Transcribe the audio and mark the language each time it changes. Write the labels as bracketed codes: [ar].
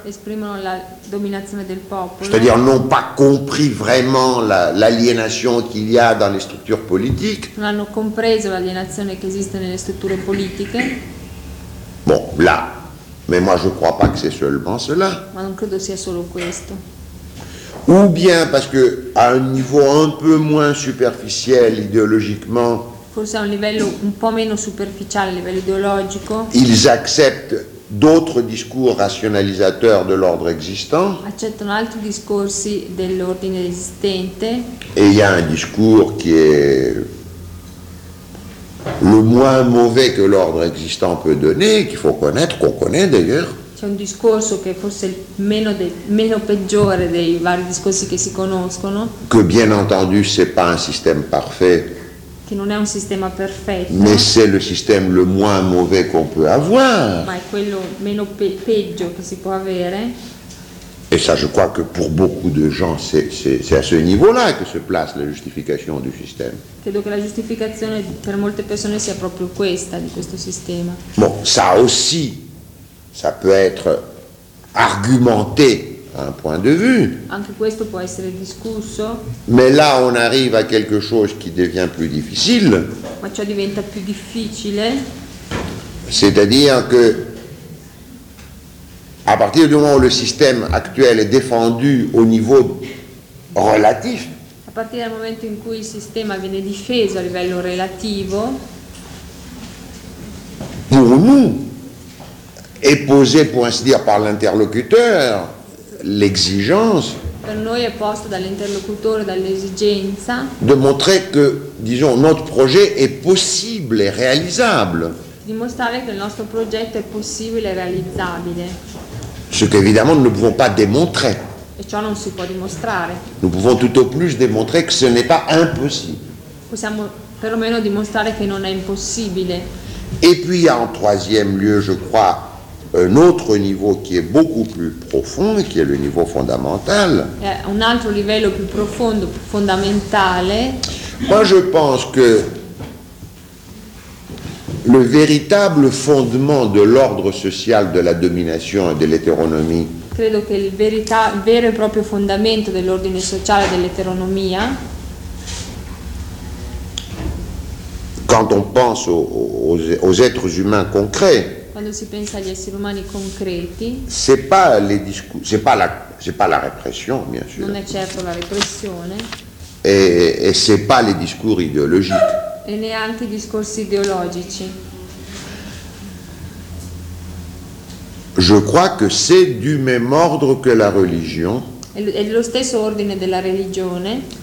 [it] Esprimono la dominazione del popolo. [fr] C'est-à-dire n'ont pas compris vraiment l'aliénation qu'il y a dans les structures politiques. [it] Non hanno compreso l'aliénazione che esiste nelle strutture politiche. [fr] Bon, là. Mais moi je crois pas que c'est seulement cela. [it] Ma non credo sia solo questo. [fr] Ou bien parce que à un niveau un peu moins superficiel idéologiquement. [it] Forse a un livello un po' meno superficiale a livello ideologico. [fr] Ils acceptent d'autres discours rationalisateurs de l'ordre existant. [it] Accettano altri discorsi dell'ordine esistente. [fr] Et il y a un discours qui est le moins mauvais que l'ordre existant peut donner, qu'il faut connaître, qu'on connaît d'ailleurs. [it] C'è un discorso che forse è meno peggiore dei vari discorsi che si conoscono. [fr] Que bien entendu, c'est pas un système parfait. [it] Che non è un sistema perfetto. [fr] Mais c'est le système le moins mauvais qu'on peut avoir. [it] Ma è quello meno peggio che si può avere. [fr] Et ça, je crois que pour beaucoup de gens, c'est à ce niveau-là que se place la justification du système. [it] Credo che la giustificazione per molte persone sia proprio questa, di questo sistema. [fr] Bon, ça aussi, ça peut être argumenté à un point de vue. [it] Anche questo può essere discusso. [fr] Mais là, on arrive à quelque chose qui devient plus difficile. [it] Ma ciò diventa più difficile. [fr] C'est-à-dire que à partir du moment où le système actuel est défendu au niveau relatif, à partir du moment où le système [it] viene difeso a livello relativo, [fr] pour nous, est posé, pour ainsi dire, par l'interlocuteur, l'exigence, [it] per noi è posto dall'interlocutore, dall'esigenza, [fr] de montrer que, disons, notre projet est possible et réalisable. [it] Dimostrare che il nostro progetto è possibile e realizzabile. [fr] Ce que évidemment nous ne pouvons pas démontrer. [it] Et ciò non si può dimostrare. [fr] Nous pouvons tout au plus démontrer que ce n'est pas impossible. [it] Possiamo perlomeno dimostrare che non è impossibile. [fr] Et puis il y a en troisième lieu, je crois, un autre niveau qui est beaucoup plus profond, qui est le niveau fondamental. [it] Et un altro livello più profondo, fondamentale. [fr] Moi je pense que le véritable fondement de l'ordre social de la domination et de l'hétéronomie. [it] Credo che il vero e proprio fondamento dell'ordine sociale dell'eteronomia. [fr] Quand on pense aux êtres humains concrets. [it] Quando si pensa agli esseri umani concreti. [fr] C'est pas les discours, c'est pas la répression, bien sûr. [it] Non è certo la repressione. [fr] Et c'est pas les discours idéologiques. [it] E neanche i discorsi ideologici. [fr] Je crois que c'est du même ordre que la religion. [it] È lo stesso ordine della religione.